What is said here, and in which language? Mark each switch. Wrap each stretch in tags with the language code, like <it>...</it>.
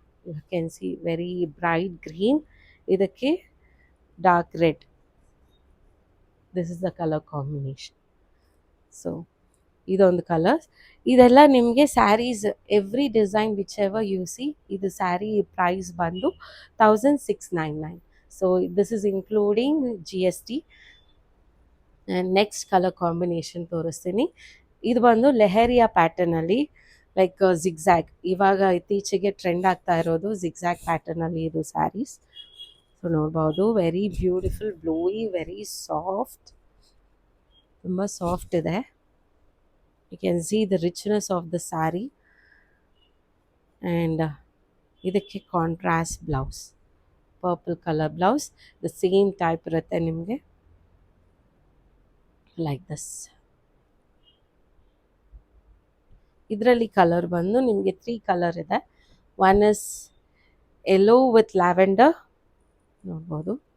<en>You can see very bright green. ಇದಕ್ಕೆ dark red. This is the color combination. So ಇದೊಂದು colours.</en> <kn>ಇದೆಲ್ಲ ನಿಮಗೆ</kn> <en>Saris every design whichever you see, ಇದು sari price ಬಂದು 1699. So this is including GST. And next colour combination ತೋರಿಸ್ತೀನಿ.</en> <kn>ಇದು ಬಂದು leheriya ಪ್ಯಾಟರ್ನಲ್ಲಿ</kn> <en>like zigzag,</en> <kn>ಇವಾಗ ಇತ್ತೀಚೆಗೆ ಟ್ರೆಂಡ್ ಆಗ್ತಾ ಇರೋದು ಜಿಗ್ಜ್ಯಾಗ್ ಪ್ಯಾಟರ್ನಲ್ಲಿ ಇದು ಸ್ಯಾರೀಸ್.</kn> <en>so ನೋಡ್ಬೋದು, very beautiful, bluey, very soft,</en> <kn>ತುಂಬ ಸಾಫ್ಟ್ ಇದೆ.</kn> <en>You can see the richness of the saree. And ಇದಕ್ಕೆ contrast blouse, purple colour blouse, the same type ಇರುತ್ತೆ ನಿಮಗೆ like this.</en> <kn>ಇದರಲ್ಲಿ ಕಲರ್ ಬಂದು ನಿಮಗೆ 3 ಕಲರ್ ಇದೆ.</kn> <en>One is yellow with lavender, ನೋಡ್ಬೋದು.</en>